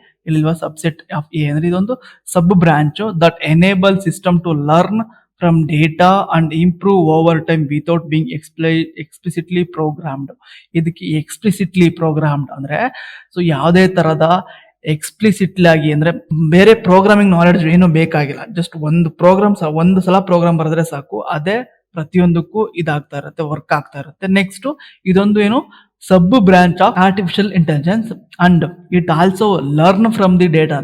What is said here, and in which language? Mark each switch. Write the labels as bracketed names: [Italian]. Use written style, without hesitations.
[English] ಇಲ್ವಾ, subset of a [Kannada] ಅಂದ್ರೆ ಇದೊಂದು [English] Sub branch that enable system to learn from data and improve over time without being explicitly programmed. [Kannada] ಇದಕ್ಕೆ explicitly programmed ಅಂದ್ರೆ so ಯಾವುದೇ ತರದ explicitly ಆಗಿ ಅಂದ್ರೆ ಬೇರೆ ಪ್ರೋಗ್ರಾಮಿಂಗ್ ನಾಲೆಡ್ಜ್ ಏನು ಬೇಕಾಗಿಲ್ಲ. ಜಸ್ಟ್ ಒಂದು ಸಲ ಪ್ರೋಗ್ರಾಮ್ ಬರೆದ್ರೆ ಸಾಕು, ಅದೇ ಪ್ರತಿಯೊಂದಕ್ಕೂ ಇದಾಗ್ತಾ ಇರುತ್ತೆ, ವರ್ಕ್ ಆಗ್ತಾ ಇರುತ್ತೆ. [English] next [Kannada] ಇದೊಂದು ಏನು [English] Sub branch of artificial intelligence and it also learn from the data.